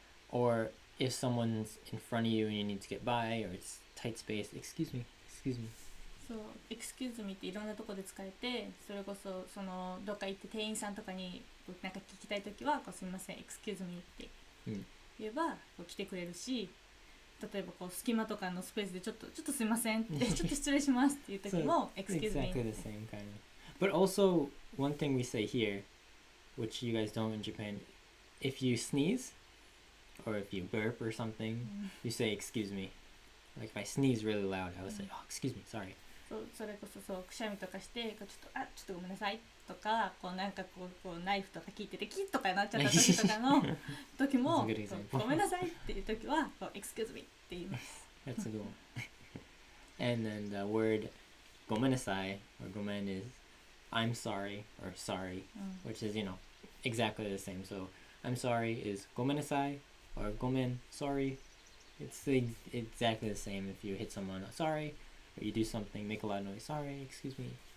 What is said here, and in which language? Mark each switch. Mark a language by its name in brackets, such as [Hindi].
[English] Or if someone's in front of you and you need to get by, or it's tight space, excuse me. [Japanese] そう、 [English] excuse me [Japanese] っていろんなところで使えて、それこそどっか行って店員さんとかになんか聞きたいときはすみません excuse me って言えば来てくれるし、例えばこう隙間とかのスペースでちょっとすいませんってちょっと失礼しますっていう時も [English] excuse me exactly the same kind of. But also, one thing we say here, which you guys don't in Japan, if you sneeze or if you burp or something, you say excuse me. Like if I sneeze really loud, I would say, oh, excuse me, sorry. [Japanese] それこそそうくしゃみとかしてちょっとごめんなさいとかこうなんかこうナイフとか切っててキッとかなっちゃった時とかの時も [English] That's a good example. [Japanese] ごめんなさいっていう時はこう [English] excuse me [Japanese] って言います。 [English] That's a good one. And then the word gomenasai or gomen is I'm sorry or sorry, which is, you know, exactly the same. So I'm sorry is gomenasai or gomen, sorry. It's exactly the same if you hit someone, sorry, or you do something, make a loud noise, sorry, excuse me.